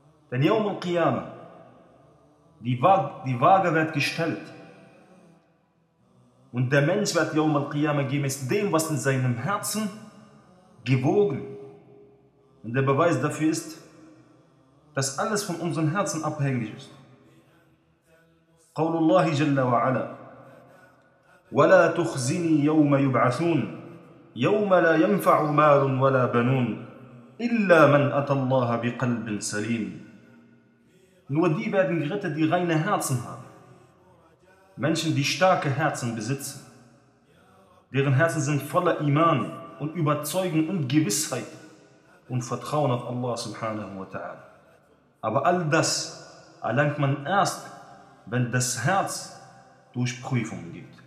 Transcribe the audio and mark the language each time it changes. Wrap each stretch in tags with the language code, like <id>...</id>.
<de>Denn Yawm al-Qiyamah, die Waage wird gestellt. Und der Mensch wird Yawm al-Qiyamah gemäß dem, was in seinem Herzen gewogen. Und der Beweis dafür ist, dass alles von unseren Herzen abhängig ist.</de> <ar>قول الله جل وعلا ولا تخزني يوم يبعثون يوم لا ينفع مال ولا بنون إلا من أتى الله بقلب سليم.</ar> <de>Nur die werden gerettet, die reine Herzen haben. Menschen, die starke Herzen besitzen, deren Herzen sind voller Iman und Überzeugung und Gewissheit und Vertrauen auf Allah subhanahu wa ta'ala. Aber all das erlangt man erst, wenn das Herz durch Prüfungen geht.</de>